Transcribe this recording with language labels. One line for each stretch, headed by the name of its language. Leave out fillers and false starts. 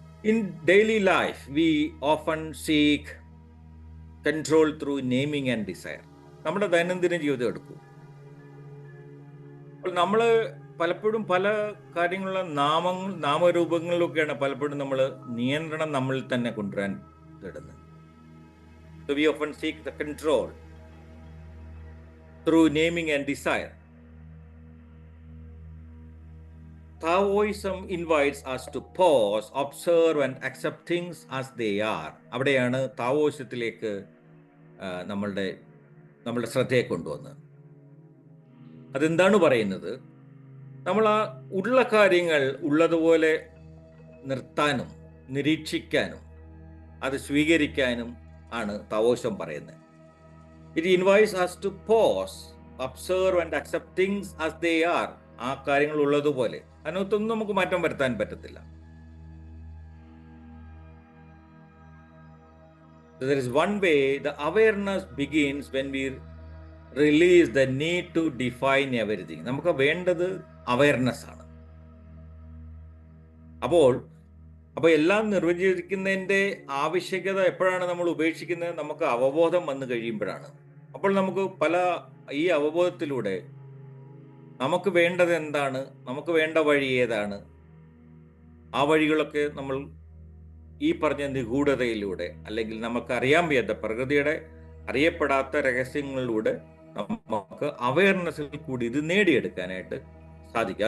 English: In daily life we often seek control through naming and desire.
Malayalam: നമ്മുടെ ദൈനംദിന ജീവിതം എടുക്കൂ. അപ്പോൾ നമ്മൾ പലപ്പോഴും പല കാര്യങ്ങളുള്ള നാമരൂപങ്ങളിലൊക്കെയാണ് പലപ്പോഴും നമ്മൾ നിയന്ത്രണം നമ്മളിൽ തന്നെ കൊണ്ടുവരാൻ തേടുന്നത്.
English: So we often seek the control through naming and desire. Taoism invites us to pause, observe and accept things as they are.
Malayalam: അവിടെയാണ് താവോയിസത്തിലേക്ക് നമ്മളുടെ ശ്രദ്ധയെ കൊണ്ടുവന്നത്. അതെന്താണ് പറയുന്നത്? നമ്മൾ ആ ഉള്ള കാര്യങ്ങൾ ഉള്ളതുപോലെ നിർത്താനും നിരീക്ഷിക്കാനും അത് സ്വീകരിക്കാനും ആണ് താവോയിസം പറയുന്നത്.
English: It invites us to pause, observe and accept things as they are.
Malayalam: ആ കാര്യങ്ങൾ ഉള്ളതുപോലെ, അതിനകത്തൊന്നും നമുക്ക് മാറ്റം വരുത്താൻ പറ്റത്തില്ല.
English: So there is one way the awareness begins when we release the need to define everything.
Malayalam: നമുക്ക് വേണ്ടത് അവയർനെസ് ആണ്. അപ്പോൾ എല്ലാം നിർവചിക്കുന്നതിൻ്റെ ആവശ്യകത എപ്പോഴാണ് നമ്മൾ ഉപേക്ഷിക്കുന്നത്? നമുക്ക് അവബോധം വന്നു കഴിയുമ്പോഴാണ്. അപ്പോൾ നമുക്ക് ഈ അവബോധത്തിലൂടെ നമുക്ക് വേണ്ടത് എന്താണ്, നമുക്ക് വേണ്ട വഴി ഏതാണ്, ആ വഴികളൊക്കെ നമ്മൾ ഈ പറഞ്ഞ നിഗൂഢതയിലൂടെ അല്ലെങ്കിൽ നമുക്ക് അറിയാൻ വയ്യാത്ത പ്രകൃതിയുടെ അറിയപ്പെടാത്ത രഹസ്യങ്ങളിലൂടെ നമുക്ക് അവയർനെസ്സിൽ കൂടി ഇത് നേടിയെടുക്കാനായിട്ട് സാധിക്കും.